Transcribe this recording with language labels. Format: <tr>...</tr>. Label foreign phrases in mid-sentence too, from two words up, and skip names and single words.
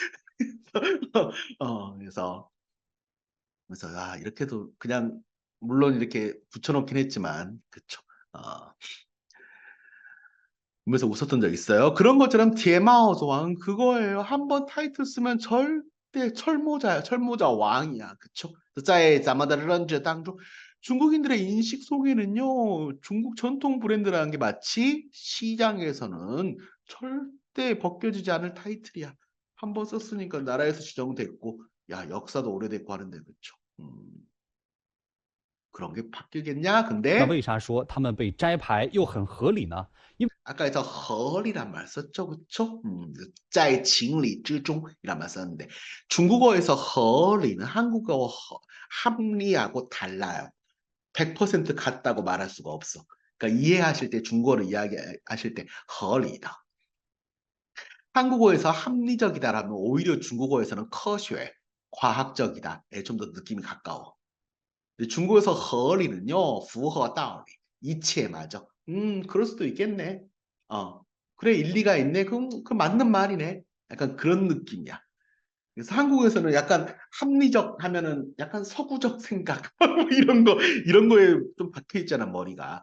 <ko>그래서 아 이렇게도 그냥 물론 이렇게 붙여놓긴 했지만 그쵸. 보면서 웃었던 적 있어요. 그런 것처럼 디에마오스 왕은 그거예요. 한 번 타이틀 쓰면 절대 철모자야. 철모자 왕이야. 그쵸?</ko> <zh>在咱们的认知当中</zh> <ko>중국인들의 인식 속에는요. 중국 전통 브랜드라는 게 마치 시장에서는 절대 벗겨지지 않을 타이틀이야. 한 번 썼으니까 나라에서 지정됐고 야 역사도 오래됐고 하는데 그쵸? 그런 게 바뀌겠냐?</ko> <zh>那</zh> <ko>근데</ko> <zh>为啥说他们被摘牌又很合理呢？因</zh> <ko>아까에서 허리란 말 썼죠, 그쵸?</ko> <zh>在情理之中</zh> <ko>이란 말 썼는데 중국어에서 허리는 한국어 합리하고 달라요. 100% 같다고 말할 수가 없어. 그러니까 이해하실 때 중국어를 이야기하실 때 허리다. 한국어에서 합리적이다라면 오히려 중국어에서는 科学, 과학적이다에 좀 더 느낌이 가까워. 근데 중국에서 허리는요,</ko> <zh>符合道理,</zh> <ko>이치에 맞아. 그럴 수도 있겠네. 그래, 일리가 있네. 그 맞는 말이네. 약간 그런 느낌이야. 그래서 한국에서는 약간 합리적 하면은 약간 서구적 생각 이런 거에 좀 박혀 있잖아 머리가.</ko>